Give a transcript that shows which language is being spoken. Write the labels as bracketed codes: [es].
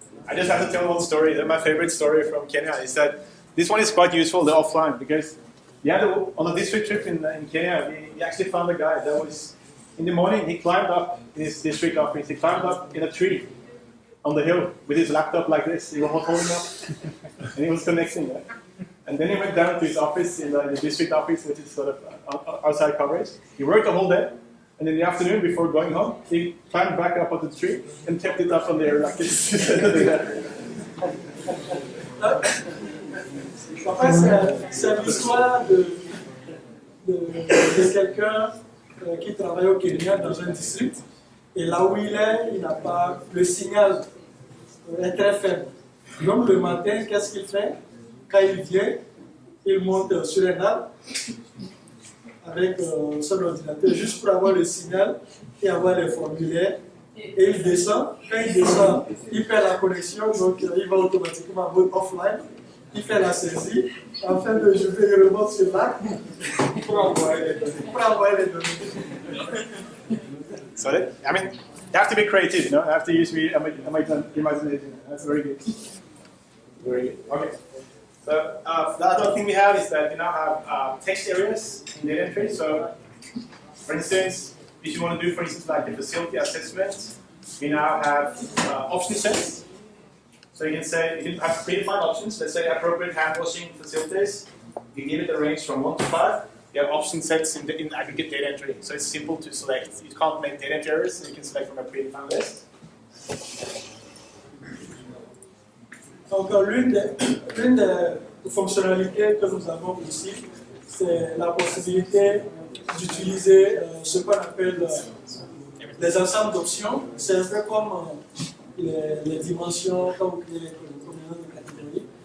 [en] I just have to tell one story. My favorite story from Kenya is that this one is quite useful, the offline, because on a district trip in Kenya, we actually found a guy that was, in the morning, he climbed up in his district office, he climbed up in a tree on the hill with his laptop like this, he was holding up, and he was connecting it. And then he went down to his office in the district office, which is sort of outside coverage. He worked the whole day, and in the afternoon, before going home, he climbed back up on the tree and kept it up on there like this. [fr] En fait, c'est l'histoire de quelqu'un qui travaille au Kenya dans un district. Et là où il est, il n'a pas, le signal est très faible. Donc le matin, qu'est-ce qu'il fait? Quand il vient, il monte sur un arbre avec son ordinateur juste pour avoir le signal et avoir les formulaires. Et il descend. Quand il descend, il perd la connexion, donc il va automatiquement en mode offline. Il fait la saisie. En fin de journée, il remonte sur l'arbre pour envoyer les données. [en] So that, I mean, you have to be creative, you know. You have to use imagination. That's very good. Very good. Okay. So the other thing we have is that we now have text areas in data entry. So, for instance, if you want to do, for instance, like the facility assessment, we now have option sets. So you can say, you can have predefined options. Let's say appropriate hand washing facilities. You give it a range from 1 to 5. You have option sets in aggregate data entry. So it's simple to select. You can't make data entry errors, so you can select from a predefined list. [fr] Donc l'une des fonctionnalités que nous avons ici, c'est la possibilité d'utiliser ce qu'on appelle les ensembles d'options. C'est un peu comme les dimensions, quand vous créez les combinaisons de catégories.